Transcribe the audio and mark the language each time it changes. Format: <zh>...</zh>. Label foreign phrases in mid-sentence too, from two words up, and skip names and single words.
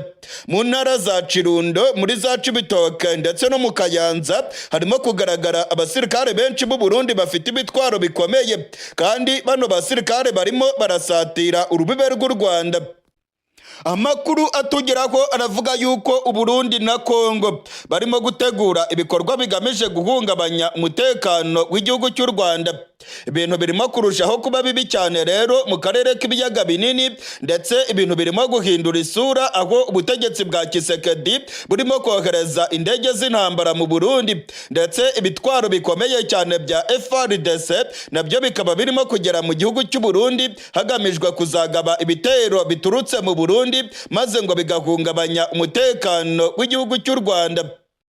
<rw>Mu ntara za Kirundo, muri za Cibitoke ndetse no mu Kayanza harimo kugaragara abasirikare benshi b'u Burundi bafite ibitwaro bikomeye, kandi bano basirikare barimo barasatira urubibe rw'u Rwanda. Amakuru atugeraho aravuga yuko Uburundi na Kongo barimo gutegura ibikorwa bigamije guhungabanya umutekano w'igihugu cy'u Rwanda. Ibintu birimo kurushaho kuba bibi cyane rero mu karere k'ibiyaga binini, ndetse ibintu birimo guhindura isura aho ubutegetsi bwa Kisekedi burimo kohereza indege z'intambara mu Burundi, ndetse ibitwaro bikomeye cyane bya FARDC nabyo bikaba birimo kugera mu gihugu cy'u Burundi hagamijwe kuzagaba ibitero biturutse mu Burundi maze ngo bigahungabanya umutekano w'igihugu cy'u Rwanda.</rw>